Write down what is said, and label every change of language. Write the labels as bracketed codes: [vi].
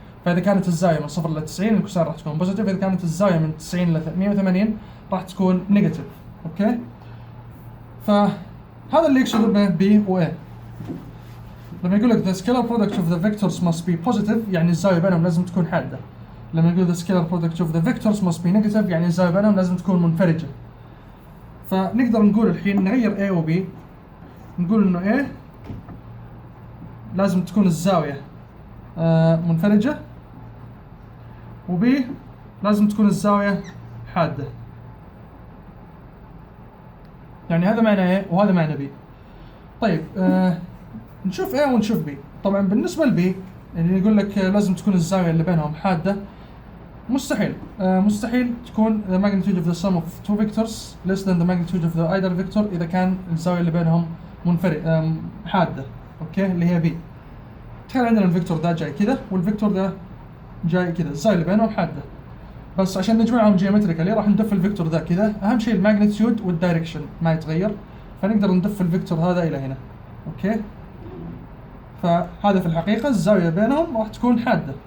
[ar] فاذا كانت الزاويه من 0 ل 90 الكوساين راح تكون بوزيتيف، اذا كانت الزاويه من 90 ل 180 راح تكون نيجاتيف. اوكي، فهذا اللي يقصده بين B و A. لما يقول لك [en] the scalar product of the vectors must be positive [ar] يعني الزاويه بينهم لازم تكون حاده. لما يقول [en] the scalar product of the vectors must be negative [ar] يعني الزاويه بينهم لازم تكون منفرجه. فنقدر نقول الحين نغير A و B، نقول انه A لازم تكون الزاويه منفرجه، و B لازم تكون الزاويه حاده. يعني هذا معنى A وهذا معنى B. طيب نشوف A ونشوف B. طبعا بالنسبه ل B اللي يقول لك لازم تكون الزاويه اللي بينهم حاده، مستحيل. مستحيل تكون [en] the magnitude of the sum of two vectors less than the magnitude of the either vector [ar] إذا كان الزاوية اللي بينهم حادة. أوكي، اللي هي B. تخيل عندنا الفيكتور ده جاي كذا والفيكتور ده جاي كذا، الزاوية اللي بينهم حادة، بس عشان نجمعهم جيومتريكالي راح ندف الفيكتور ذا كذا. أهم شيء الماجنتيود والدايركشن ما يتغير، فنقدر ندف الفيكتور هذا إلى هنا. أوكي، فهذا في الحقيقة الزاوية بينهم راح تكون حادة.